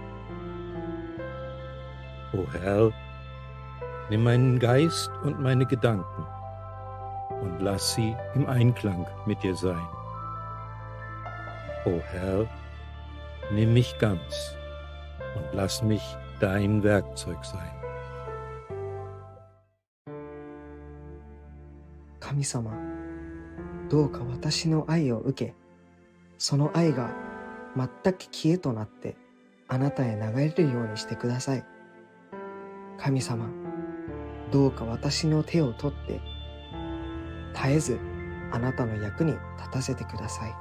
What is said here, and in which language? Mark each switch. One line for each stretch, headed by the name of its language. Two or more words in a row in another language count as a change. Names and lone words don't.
German: O Herr, nimm meinen Geist und meine Gedanken und lass sie im Einklang mit dir sein. O Herr, nimm mich ganz und lass mich dein Werkzeug sein.
Japanese: 神様、どうか私の愛を受け、その愛が全く消えとなってあなたへ流れるようにしてください。神様、どうか私の手を取って絶えずあなたの役に立たせてください。